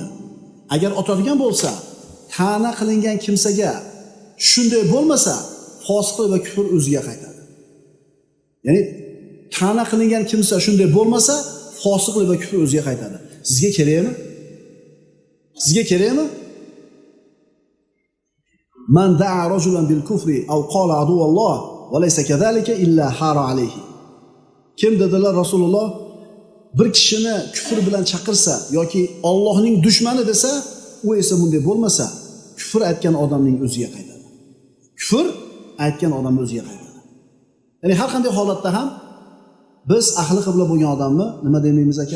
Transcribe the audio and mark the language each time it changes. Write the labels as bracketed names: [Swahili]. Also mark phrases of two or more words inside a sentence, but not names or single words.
[Uzbek] Agar otadigan bo'lsa, ta'na qilingan kimsaga shunday bo'lmasa, fosiqlik va kufr o'ziga qaytadi. Ya'ni ta'na qilingan kimsa shunday bo'lmasa, fosiqlik va kufr o'ziga qaytadi. Sizga kerakmi? Sizga kerakmi? [Arabic] من دعا رجلا بالكفر أو قال عدو الله وليس كذلك إلا حار عليه. [Uzbek] Kim dedilar Rasululloh bir kishini kufr bilan chaqirsa yoki Allohning dushmani desa, u esa bunday bo'lmasa, kufr aytgan odamning o'ziga qaytadi. Kufr aytgan odam o'ziga qaytadi. Ya'ni har qanday holatda ham biz ahli qibla bo'lgan odamni nima demaymiz ekan?